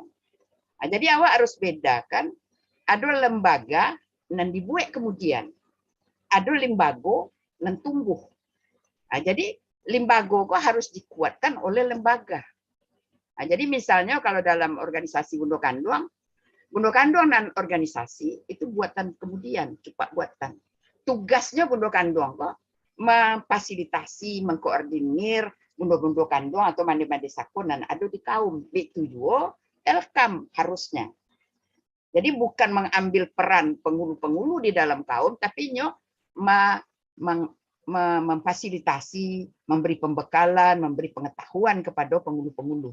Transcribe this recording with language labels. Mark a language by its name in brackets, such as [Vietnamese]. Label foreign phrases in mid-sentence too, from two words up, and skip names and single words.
[Indonesian] Jadi awak harus bedakan ada lembaga yang dibuat kemudian, ada lembago yang tumbuh. Jadi lembago kok harus dikuatkan oleh lembaga. Jadi misalnya kalau dalam organisasi Bundo Kanduang dan organisasi itu buatan kemudian, cepat buatan. Tugasnya Bundo Kanduang kok memfasilitasi, mengkoordinir Bundo Kanduang atau [Minangkabau] mande-mande sakon [Indonesian] dan ada di kaum. Itu juga Elkam harusnya. Jadi bukan mengambil peran pengulu-pengulu di dalam kaum, tapi memfasilitasi, memberi pembekalan, memberi pengetahuan kepada pengulu-pengulu.